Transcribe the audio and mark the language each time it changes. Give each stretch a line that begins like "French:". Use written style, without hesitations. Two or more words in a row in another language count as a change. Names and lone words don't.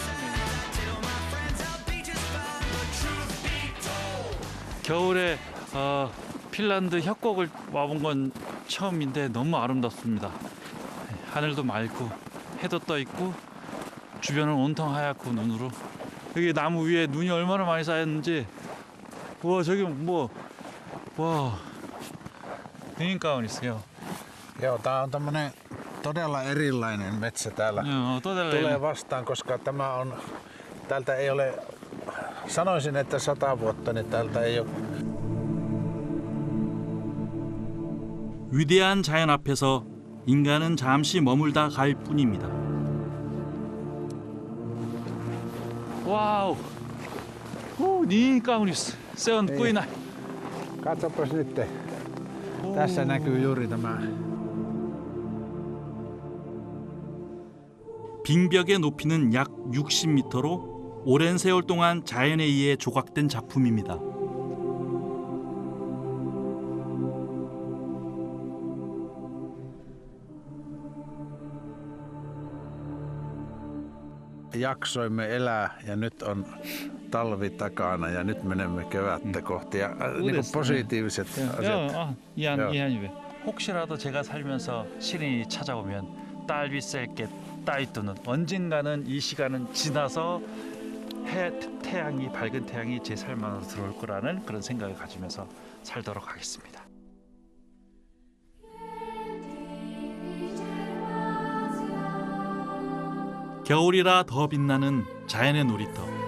Korean: 겨울에 핀란드 협곡을 와본 건 처음인데 너무 아름답습니다. 하늘도 맑고 해도 떠 있고 주변은 온통 하얗고 눈으로, 여기 나무 위에 눈이 얼마나 많이 쌓였는지, 우와 저기 와
Finnish: niin kaunis
Korean: 요.
Finnish: Joo, tää on tämmönen todella erilainen metsä täällä. Joo, todella tulee vastaan, koska tämä on, täältä ei ole, sanoisin, että 100 vuotta, niin täältä ei ole.
Korean: 위대한 자연 앞에서 인간은 잠시 머물다 갈 뿐입니다. 와우,
Finnish: niin kaunis. Se on kuin. Katsopas nyt. Tässä näkyy juuri tämä.
Korean: 빙벽의 높이는 약 60m로 오랜 세월 동안 자연에 의해 조각된 작품입니다.
Finnish: Jaksoimme elää ja nyt on talvi takana ja nyt menemme kevättä kohti ja niin kuin positiiviset asiat. ihan hyvä.
Korean: 혹시라도 제가 살면서 시련이 찾아오면 딸빛셀게 따이또는 언젠가는 이 시간은 지나서 태양이, 밝은 태양이 제 삶 안으로 들어올 거라는 그런 생각을 가지면서 살도록 하겠습니다. 겨울이라 더 빛나는 자연의 놀이터.